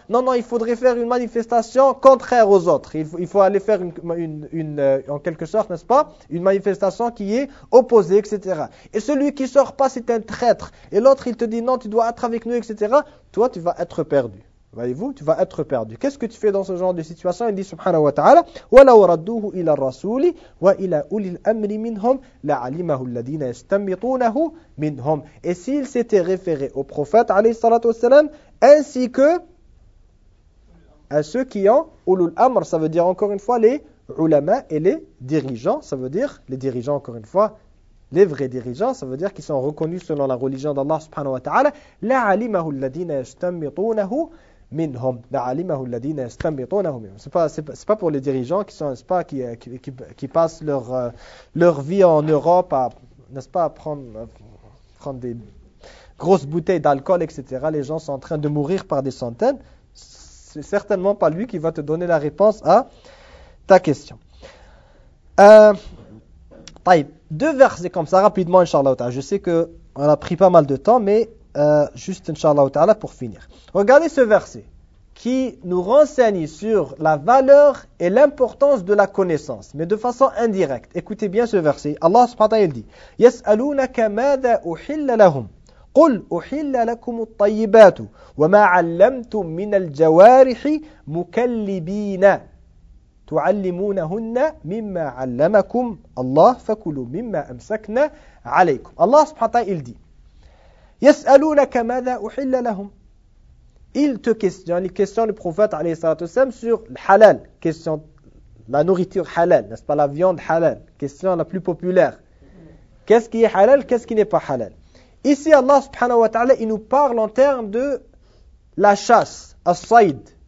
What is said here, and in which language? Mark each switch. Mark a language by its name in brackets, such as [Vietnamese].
[French] Non, il faudrait faire une manifestation contraire aux autres. Il faut aller faire une en quelque sorte, n'est-ce pas, une manifestation qui est opposée, etc. Et celui qui sort pas, c'est un traître. Et l'autre, il te dit, non, tu dois être avec nous, etc. Toi, tu vas être perdu. Voyez-vous, tu vas être perdu. Qu'est-ce que tu fais dans ce genre de situation? Il dit subhanahu wa ta'ala, [Arabic] وَلَوْ رَدُّوهُ إِلَى الرَّسُولِ وَإِلَى أُولِي الْأَمْرِ مِنْهُمْ لَعَلِمَهُ الَّذِينَ يَسْتَنْبِطُونَهُ مِنْهُمْ. [French] Et s'il s'était référé au prophète عليه الصلاة والسلام, ainsi que à ceux qui ont ulul amr, ça veut dire encore une fois les ulama et les dirigeants, ça veut dire les dirigeants encore une fois, les vrais dirigeants, ça veut dire qu'ils sont reconnus selon la religion d'Allah subhanahu wa ta'ala. [Arabic] لَعَلِمَهُ الَّذِينَ يَسْتَنْبِطُونَهُ مِنْهُمْ. لَعَلِمَهُ الَّذِينَ يَسْتَنْبِطُونَهُ مِنْهُمْ. [French] C'est pas pour les dirigeants qui passent leur vie en Europe à, n'est-ce pas, à prendre des grosses bouteilles d'alcool, etc. Les gens sont en train de mourir par des centaines. C'est certainement pas lui qui va te donner la réponse à ta question. Deux versets comme ça, rapidement, Inch'Allah. Je sais qu'on a pris pas mal de temps, mais juste Inch'Allah pour finir. Regardez ce verset qui nous renseigne sur la valeur et l'importance de la connaissance, mais de façon indirecte. Écoutez bien ce verset. Allah subhanahu wa ta'ala dit « [Arabic] Yas'alunaka mada uhilla lahum. قل أحل لكم الطيبات وما علمتم من الجوارح مكلبين تعلمونهن مما علمكم الله فكلوا مما أمسكنا عليكم. » [French] Allah subhanahu wa ta'ala, il dit, [Arabic] يَسْأَلُونَكَ مَذَا أُحِلَّ لَهُمْ. [French] Il te questionne, il questionne le prophète alayhi salatu wasalam sur le halal, question la nourriture halal, n'est-ce pas, la viande halal, question la plus populaire. Qu'est-ce qui est halal, qu'est-ce qui n'est pas halal? Ici, Allah subhanahu wa ta'ala, il nous parle en termes de la chasse, as-sayd.